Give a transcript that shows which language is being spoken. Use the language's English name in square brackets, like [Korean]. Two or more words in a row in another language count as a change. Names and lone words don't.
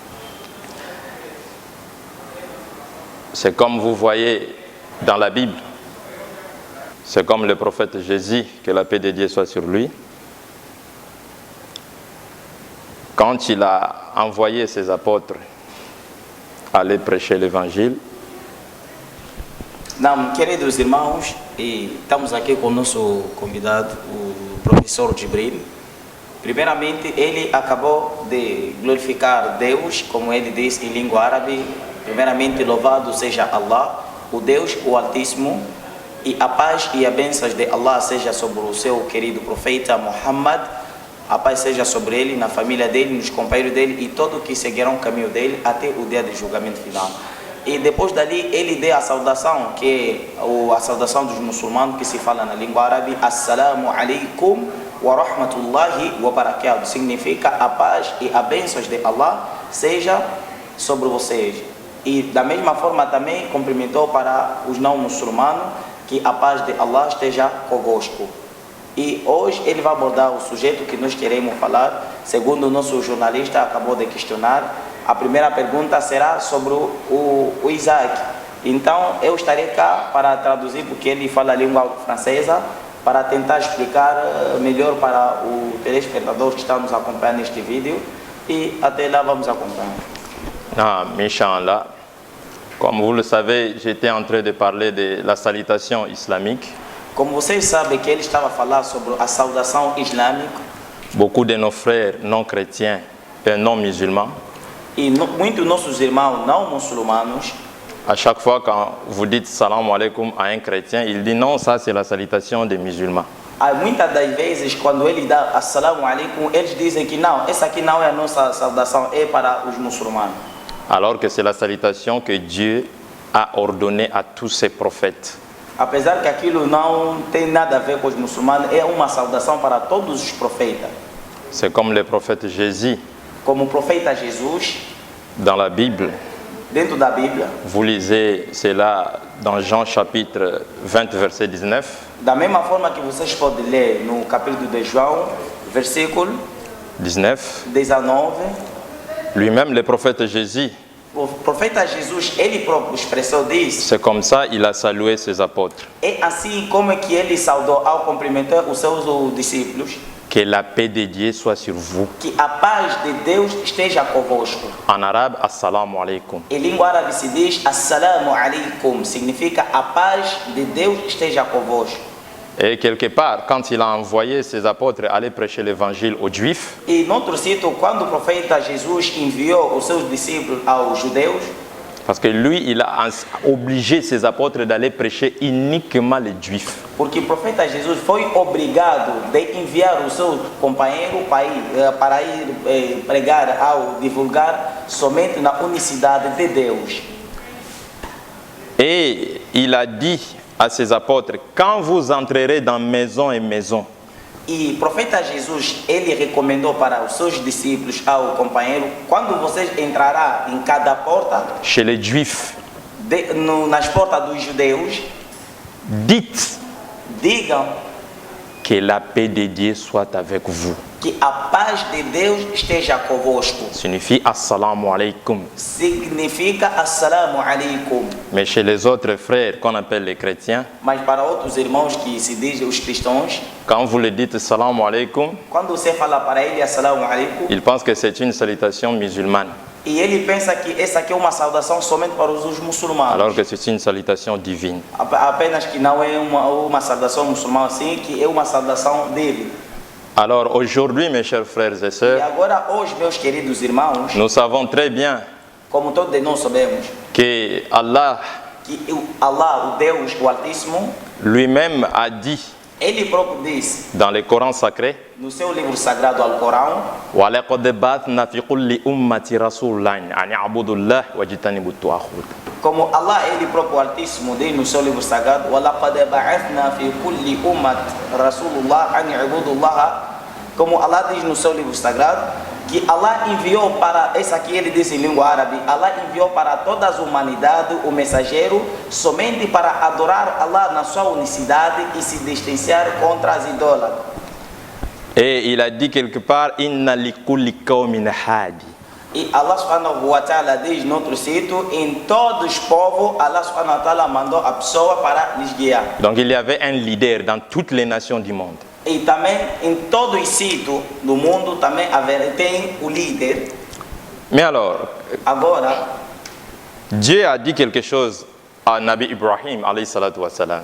[French] C'est comme vous voyez dans la Bible, c'est comme le prophète Jésus, que la paix de Dieu soit sur lui. Quand il a envoyé ses apôtres aller prêcher l'évangile. [Portuguese] Não, queridos irmãos, e estamos aqui com o nosso convidado, o professor Jibril. Primeiramente, ele acabou de glorificar Deus, como ele diz em língua árabe. Primeiramente, louvado seja Allah, o Deus, o Altíssimo, e a paz e a bênção de Allah seja sobre o seu querido profeta Muhammad. A paz seja sobre ele, na família dele, nos companheiros dele e todos que seguirão o caminho dele até o dia do julgamento final. E depois dali ele deu a saudação, que é a saudação dos muçulmanos, que se fala na língua árabe, [Arabic] السلام عليكم ورحمة الله وبركاته. [Portuguese] Significa a paz e a bênção de Allah seja sobre vocês. E da mesma forma também cumprimentou para os não muçulmanos, que a paz de Allah esteja convosco. E hoje ele vai abordar o sujeito que nós queremos falar, segundo o nosso jornalista acabou de questionar. A primeira pergunta será sobre o Isaac. Então eu estarei cá para traduzir, porque ele fala a língua francesa, para tentar explicar melhor para o telespectador que está nos acompanhando neste vídeo. E até lá vamos acompanhar. Inshallah. [French] Comme vous le savez, j'étais en train de parler de la salutation islamique. [Portuguese] Como vocês sabem que ele estava a falar sobre a saudação islâmica, [French] Beaucoup de nos frères non chrétiens et non musulmans, [Portuguese] e muitos nossos irmãos não muçulmanos, [French] à chaque fois quand vous dites [Arabic] سلام عليكم [French] à un chrétien, il dit non, ça c'est la salutation des musulmans. [Portuguese] há muitas das vezes quando ele dá [Arabic] السلام عليكم, [Portuguese] eles dizem que não, essa aqui não é a nossa saudação, é para os muçulmanos. [French] Alors que c'est la salutation que Dieu a ordonnée à tous ses prophètes. [Portuguese] Apesar que aquilo não tem nada a ver com os muçulmanos, é uma saudação para todos os profetas. [French] C'est comme le prophète Jésus [Portuguese] Como o profeta Jesus, [French] dans la Bible. [Portuguese] dentro da Bíblia, [French] Vous lisez cela dans Jean chapitre 20, verset 19. [Portuguese] da mesma forma que vocês podem ler no capítulo de João, versículo 19. 19, [French] Lui-même, le prophète Jésus, [Portuguese] o profeta Jesus, ele próprio expressou disso. [French] c'est comme ça il a salué ses apôtres. [Portuguese] É assim como que ele saudou ao cumprimentar os seus discípulos, [French] Que la paix de Dieu soit sur vous. [Portuguese] que a paz de Deus esteja convosco. [French] En arabe, [Arabic] السلام عليكم. [Portuguese] Em língua árabe se diz [Arabic] السلام عليكم, [Portuguese] significa a paz de Deus esteja convosco. [French] Et quelque part, quand il a envoyé ses apôtres aller prêcher l'évangile aux Juifs, [Portuguese] E noutro sítio, quando o profeta Jesus enviou os seus discípulos aos judeus, [French] parce que lui, il a obligé ses apôtres d'aller prêcher uniquement les Juifs. [Portuguese] porque o profeta Jesus foi obrigado de enviar os seus companheiros para ir pregar ao divulgar somente na unicidade de Deus. [French] Et il a dit à ses apôtres, quand vous entrerez dans maison et maison, [Portuguese] E o profeta Jesus, ele recomendou para os seus discípulos, ao companheiro, quando vocês entrarão em cada porta, [French] chez les Juifs, [Portuguese] nas portas dos judeus, [French] dites [Portuguese] digam [French] que la paix de Dieu soit avec vous. [Portuguese] que a paz de Deus esteja convosco. [French] Signifie [Arabic] السلام عليكم. [Portuguese] Significa [Arabic] السلام عليكم. [French] Mais chez les autres frères qu'on appelle les chrétiens, [Portuguese] Mas para outros irmãos que se dizem os cristãos, [French] quand vous le dites [Arabic] سلام عليكم, [Portuguese] quando você fala para ele [Arabic] السلام عليكم, [French] ils pensent que c'est une salutation musulmane, [Portuguese] e ele pensa que essa aqui é uma saudação somente para os muçulmanos. [French] alors que c'est une salutation divine. [Portuguese] Apenas que não é uma saudação muçulmana assim, que é uma saudação divina. [French] Alors aujourd'hui, mes chers frères et [Portuguese] E [French] sœurs, [Portuguese] agora hoje, meus queridos irmãos, [French] nous savons très bien como todos nós sabemos, que Allah [Portuguese] que Allah, o Deus, o Altíssimo, [French] lui-même a dit [Portuguese] ele próprio disse [French] dans le Coran sacré, [Portuguese] no seu livro sagrado, Alcorão, [Arabic] وَلَقَدْ بَعَثْنَا فِي كُلِّ أُمَّةٍ رَسُولًا أَنِ اعْبُدُوا اللَّهَ وَاجْتَنِبُوا الطَّاغُوتَ. [Portuguese] como Allah, ele próprio Altíssimo, diz no seu livro sagrado, [Arabic] وَلَقَدْ بَعَثْنَا فِي كُلِّ أُمَّةٍ رَسُولُ اللَّهِ أَنِ اعْبُدُوا اللَّهَ. [Portuguese] Como Allah diz no seu livro sagrado, que Allah enviou para, esse aqui ele diz em língua árabe, Allah enviou para toda a humanidade o mensageiro somente para adorar Allah na sua unicidade e se distanciar contra as idólatras. [French] Et il a dit quelque part, [Arabic] إن لكل قوم هاد. [Portuguese] E Allah [Arabic] سبحانه وتعالى [Portuguese] diz no outro sítio, em todos os povos, Allah [Arabic] سبحانه وتعالى [Portuguese] mandou a pessoa para lhes guiar. [French] Donc il y avait un leader dans toutes les nations du monde. [Portuguese] E também em todos os sítios do mundo também tem o líder. [French] Mais alors, [Portuguese] Agora, [French] Dieu a dit quelque chose à Nabi Ibrahim, [Arabic] عليه الصلاة والسلام.